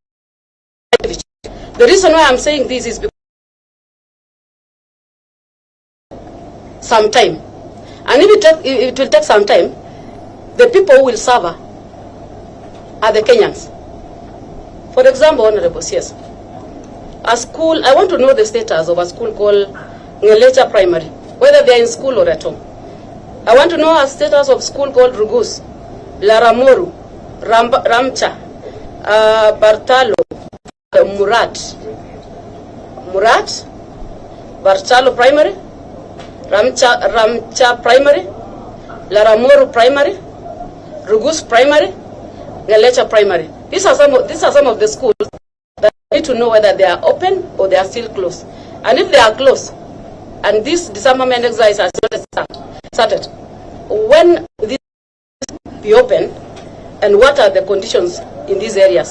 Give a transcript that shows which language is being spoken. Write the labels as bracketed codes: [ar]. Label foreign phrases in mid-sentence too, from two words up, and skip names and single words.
[en] The reason why I'm saying this is because some time, and if it will take some time, the people who will suffer are the Kenyans. For example, Honorable CS, a school, I want to know the status of a school called Ngelecha Primary, whether they are in school or at home. I want to know a status of school called Rugus, Laramoru, Ramcha, Bartalo, Murat, Bartalo Primary, Ramcha Primary, Laramoru Primary, Rugus Primary, Ngelecha Primary. These are some of the schools that need to know whether they are open or they are still closed. And if they are closed, and this disarmament exercise has not started, when this be open, and what are the conditions in these areas?